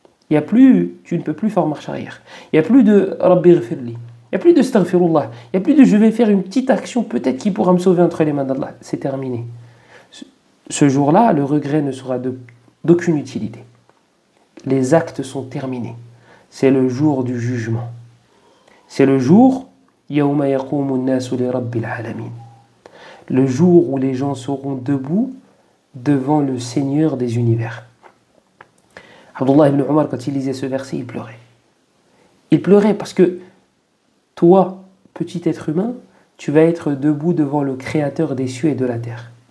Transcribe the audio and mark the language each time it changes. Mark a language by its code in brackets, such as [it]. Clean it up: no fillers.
[fr] Il y a plus, tu ne peux plus faire marche arrière. Il n'y a plus de [ar] Rabbi ghfirli. [fr] Il n'y a plus de Astaghfirullah. Il n'y a plus de je vais faire une petite action peut-être qui pourra me sauver entre les mains d'Allah. C'est terminé. Ce jour-là, le regret ne sera d'aucune utilité. Les actes sont terminés. C'est le jour du jugement. C'est le jour [ar] يَوْمَ يَقُومُ النَّاسُ لِرَبِّ الْعَالَمِينَ. [fr] Le jour où les gens seront debout devant le Seigneur des univers. Abdullah ibn Omar, quand il lisait ce verset, il pleurait. Il pleurait parce que toi, petit être humain, tu vas être debout devant le Créateur des cieux et de la terre.